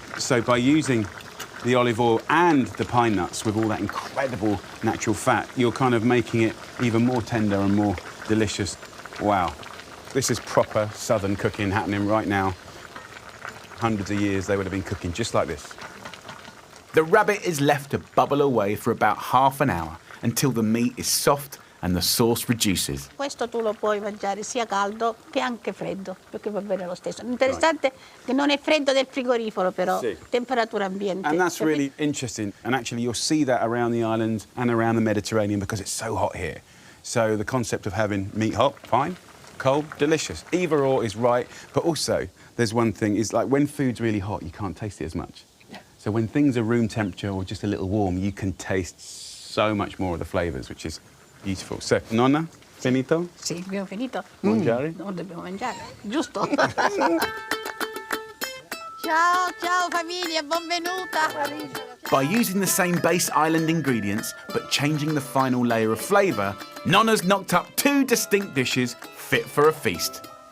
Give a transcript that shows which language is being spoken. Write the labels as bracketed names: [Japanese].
[English] So by using the olive oil and the pine nuts with all that incredible natural fat, you're kind of making it even more tender and more delicious. Wow. This is proper southern cooking happening right now. Hundreds of years they would have been cooking just like this. The rabbit is left to bubble away for about half an hour until the meat is soft and the sauce reduces. [Italian] Questo tu lo puoi mangiare sia caldo che anche freddo, perché va bene lo stesso. Interessante che non è freddo del frigorifero, però temperatura ambiente. [English] And that's really interesting. And actually you'll see that around the island and around the Mediterranean because it's so hot here. So the concept of having meat hot, fine. Cold, delicious. Either or is right, but also there's one thing, is like when food's really hot, you can't taste it as much. So when things are room temperature or just a little warm, you can taste so much more of the flavours, which is beautiful. [Italian] So, Nonna, finito? Sì, abbiamo finito. Mangiare? Non dobbiamo mangiare, giusto? Ciao, ciao famiglia, benvenuta. [English] By using the same base island ingredients, but changing the final layer of flavour, Nonna's knocked up 2 distinct dishes fit for a feast.